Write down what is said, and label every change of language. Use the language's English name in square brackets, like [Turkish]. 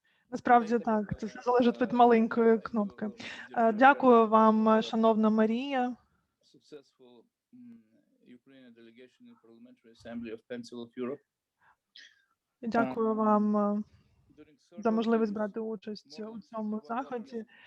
[Ukrainian] Насправді так, це все залежить від маленької кнопки. Дякую вам, шановна Марія. [English] Successful Ukrainian delegation in Parliamentary Assembly of Council of Europe. [Ukrainian] Дякую вам за можливість брати участь у цьому заході.